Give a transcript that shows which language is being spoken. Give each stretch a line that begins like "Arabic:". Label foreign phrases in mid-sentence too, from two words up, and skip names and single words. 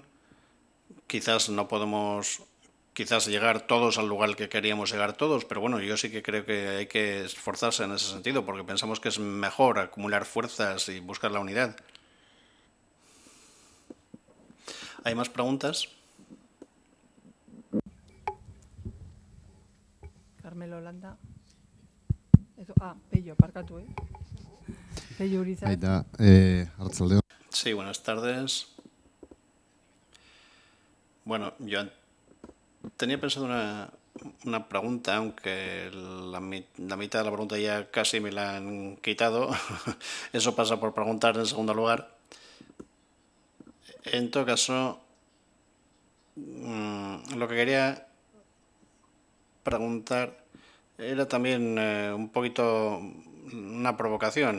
Spanish: Quizás no podemos llegar todos al lugar que queríamos llegar todos, pero bueno, yo sí que creo que hay que esforzarse en ese sentido, porque pensamos que es mejor acumular fuerzas y buscar la unidad. ¿Hay más preguntas? Carmelo Landa. Pello, parkatu, Pello Urizar. Arratsaldeon. Sí, buenas tardes. Bueno, yo tenía pensado una pregunta, aunque la mitad de la pregunta ya casi me la han quitado. Eso pasa por preguntar en segundo lugar. En todo caso, lo que quería preguntar era también un poquito una provocación.